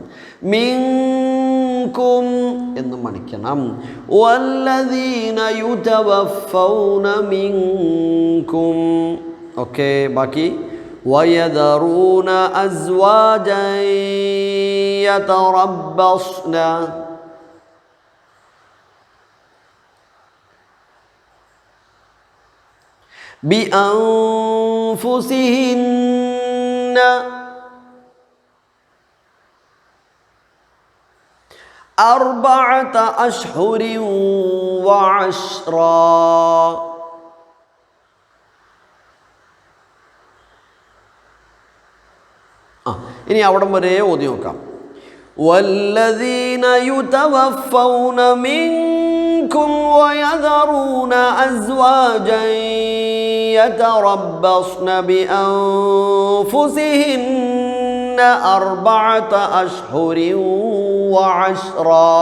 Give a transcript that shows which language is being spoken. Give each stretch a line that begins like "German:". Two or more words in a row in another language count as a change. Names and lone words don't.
Malayalam: മിൻകും എന്ന് മണിക്കണം.
Arabic: والذين يتوفون منكم.
Malayalam: ഓക്കെ, ബാക്കി
Arabic: ويذرون أزواجا يتربصن بأنفسهن 4 أشهر وعشرا.
Malayalam: ഇനി അവിടം വരെ ഓതി നോക്കാം.
Arabic: والذين يتوفون منكم ويذرون أزواجا يتربصن بأنفسهن 4 أشهر وعشرا.